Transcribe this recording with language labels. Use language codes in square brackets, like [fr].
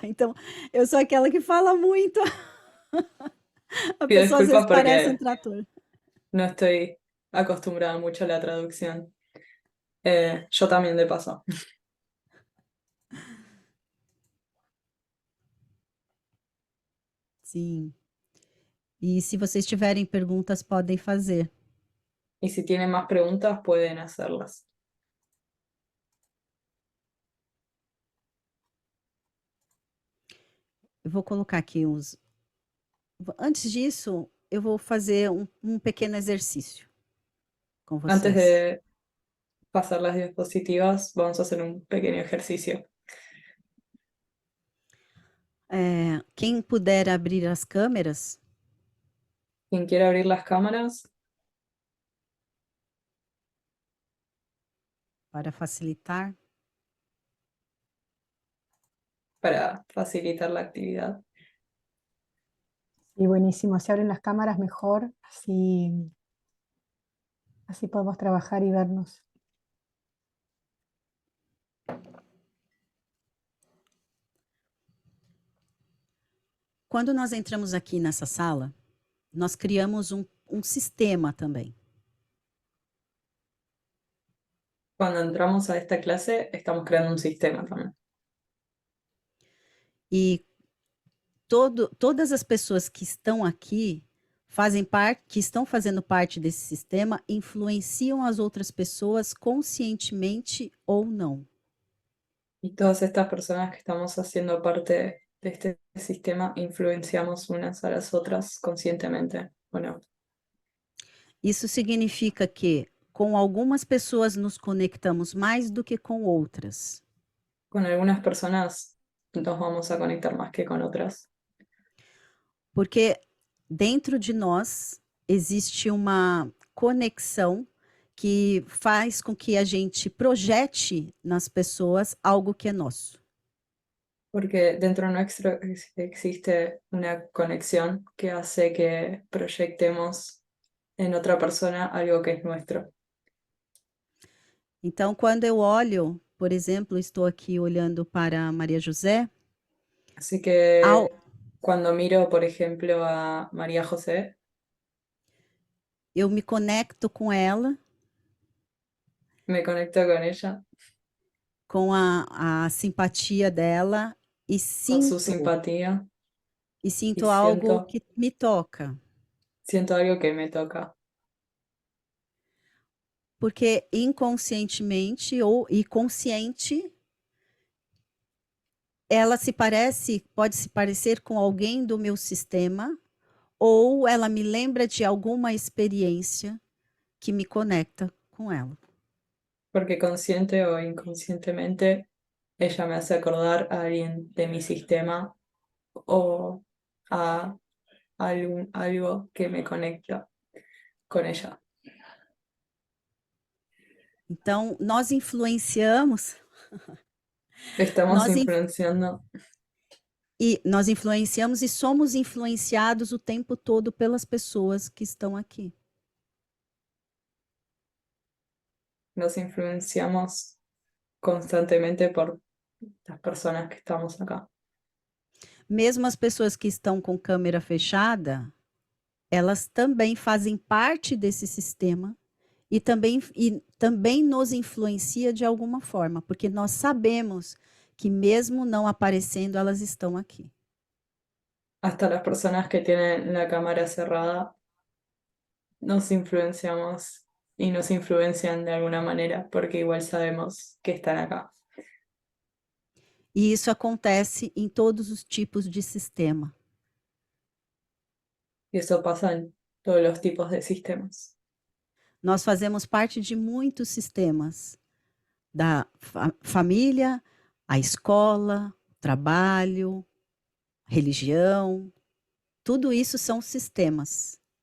[pt] Então, eu sou aquela que fala muito. A [es] Pido [pt] pessoa às vezes [es] disculpas [pt] parece um [es] porque [pt] trator. [es] no estoy acostumbrada mucho a la traducción. Yo también de paso. [pt] Sim. E se vocês tiverem perguntas, podem fazer. [es] Y si tienen más preguntas, pueden hacerlas. [pt] Eu vou colocar aqui uns. Antes disso, eu vou fazer um pequeno exercício com [es] Antes [pt] vocês. [es] de pasar las diapositivas, vamos a hacer un pequeño ejercicio. [pt] Quem puder abrir as câmeras, [es] Quien quiera abrir las cámaras [pt] para facilitar. [es] para facilitar la actividad. Sí, buenísimo. Si abren las cámaras mejor, así podemos trabajar y vernos. [pt] Quando nós entramos aqui nessa sala, nós criamos um sistema também. [es] Cuando entramos a esta clase, estamos creando un sistema también. [pt] E todas as pessoas que estão aqui que estão fazendo parte desse sistema, influenciam as outras pessoas conscientemente ou não. [es] Y todas estas personas que estamos haciendo parte de este sistema influenciamos unas a las otras conscientemente, ¿o no? [pt] Isso significa que com algumas pessoas nos conectamos mais do que com outras. [es] Con algunas personas nos vamos a conectar más que con otras. [pt] Porque dentro de nós existe uma conexão que faz com que a gente projete nas pessoas algo que é nosso. [es] Porque dentro nuestro existe una conexión que hace que proyectemos en otra persona algo que es nuestro. [pt] Então, quando eu olho, por exemplo, estou aqui olhando para Maria José, [es] Así que [pt] ao, [es] cuando miro, por ejemplo, a María José, [pt] eu me conecto com ela, [es] me conecto con ella, [pt] com a simpatia dela e [es] con su simpatía, [pt] sinto [es] y [pt] algo que me toca. [es] siento algo que me toca. [pt] Porque inconscientemente e consciente, ela pode se parecer com alguém do meu sistema, ou ela me lembra de alguma experiência que me conecta com ela. [es] Porque consciente o inconscientemente ella me hace acordar a alguien de mi sistema o a algo que me conecta con ella. [pt] Então, nós influenciamos, [es] Estamos [pt] nós, in- influenciando, nós influenciamos e somos influenciados o tempo todo pelas pessoas que estão aqui. [es] nos influenciamos constantemente por las personas que estamos acá. [pt] Mesmo as pessoas que estão com câmera fechada, elas também fazem parte desse sistema e também nos influencia de alguma forma, porque nós sabemos que mesmo não aparecendo, elas estão aqui. [es] Hasta las personas que tienen la cámara cerrada nos influenciamos y nos influencian de alguna manera porque igual sabemos que están acá. [pt] E isso acontece em todos os tipos de sistema. [es] Y eso pasa en todos los tipos de sistemas. [pt] Nós fazemos parte de muitos sistemas, da família, a escola, trabalho, religião, tudo isso são sistemas.